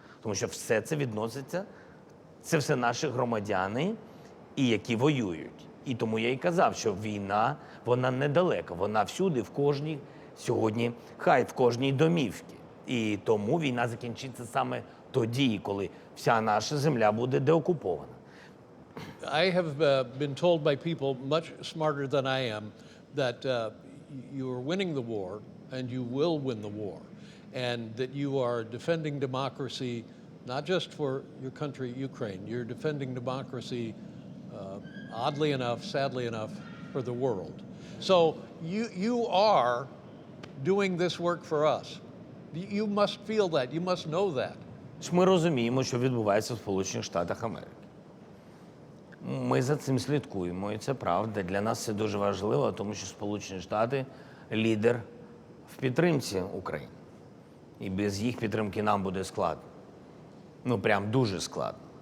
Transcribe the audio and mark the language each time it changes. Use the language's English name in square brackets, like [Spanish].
[Ukrainian] Тому що все це відноситься, це все наші громадяни, і які воюють. І тому я і казав, що війна, вона недалека, вона всюди, в кожній сьогодні, хай в кожній домівці. І тому війна закінчиться саме тоді, коли вся наша земля буде деокупована. [English] I have been told by people much smarter than I am that you are winning the war and you will win the war, and that you are defending democracy not just for your country, Ukraine. You're defending democracy, oddly enough, sadly enough, for the world. So you are doing this work for us. You must feel that. You must know that. [Ukrainian] Ми розуміємо, що відбувається в Сполучених Штатах Америки. Ми за цим слідкуємо, і це правда. Для нас це дуже важливо, тому що Сполучені Штати – лідер в підтримці України. І без їх підтримки нам буде складно. Ну, прям дуже складно.